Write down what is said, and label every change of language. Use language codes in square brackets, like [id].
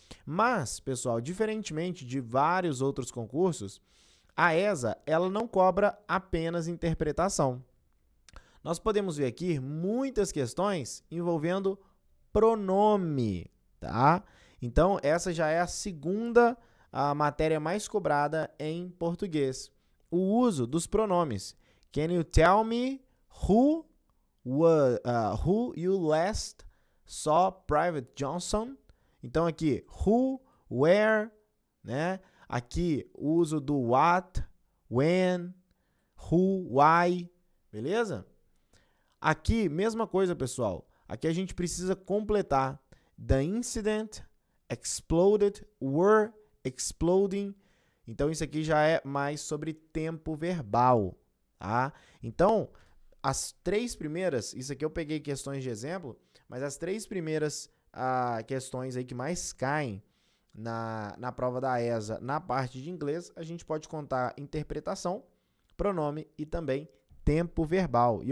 [pt] Mas, pessoal, diferentemente de vários outros concursos, a ESA, ela não cobra apenas interpretação. Nós podemos ver aqui muitas questões envolvendo pronome, tá? Então, essa já é a segunda matéria mais cobrada em português. O uso dos pronomes. [en] Can you tell me who you last saw Private Johnson? [pt] Então, aqui, who, where, né? Aqui, o uso do what, when, who, why, beleza? Aqui, mesma coisa, pessoal. Aqui a gente precisa completar. [en] The incident exploded, were exploding. [pt] Então, isso aqui já é mais sobre tempo verbal, tá? Então, as três primeiras, isso aqui eu peguei questões de exemplo, mas as três primeiras questões aí que mais caem na prova da ESA, na parte de inglês, a gente pode contar interpretação, pronome e também tempo verbal.